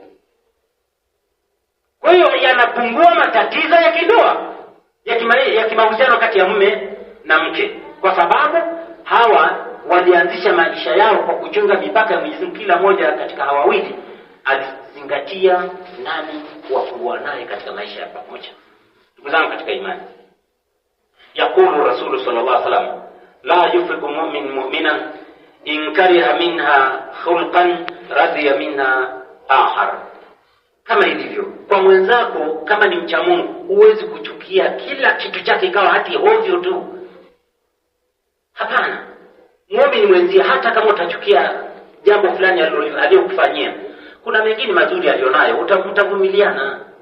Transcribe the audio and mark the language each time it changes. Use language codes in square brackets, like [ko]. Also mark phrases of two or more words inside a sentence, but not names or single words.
[sw] Kwa hiyo yanapungua matatizo ya kindoa, ya kimahusiano kati ya mume na mke, kwa sababu hawa walianzisha maisha yao kwa kuchunga mipaka ya Mwenyezi Mungu. Kila mmoja katika hawa wawili alizingatia nani wa kuwa naye katika maisha ya pamoja. Ndugu zangu katika imani, [ar] يقول رسول صلى الله عليه وسلم لا يفرك مؤمن مؤمنة إن كره منها خلقا رضي منها آخر. [sw] Kama ilivyo kwa mwenzako, kama ni mcha Mungu, huwezi kuchukia kila kitu chake ikawa hati ovyo tu. Hapana. Muumini mwenzie, hata kama utachukia jambo fulani aliyokufanyia, kuna mengine mazuri alionayo, utavumiliana.